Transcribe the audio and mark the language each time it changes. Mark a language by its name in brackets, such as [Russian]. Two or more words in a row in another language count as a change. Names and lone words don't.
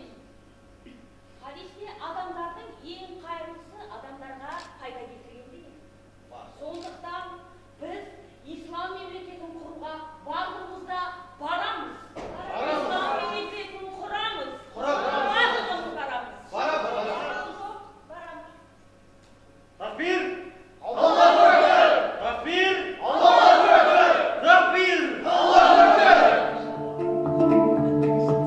[Kazakh] Хадисте адамдардың ең қайырлысы адамдарға пайда келтірген деген. Сондықтан біз ислам мемлекетін құруға барлығымызда барамыз. Ислам мемлекетін құрамыз. Барлығымыз барамыз. Такбир! [Arabic] الله أكبر! تكبير! الله أكبر! تكبير! الله أكبر!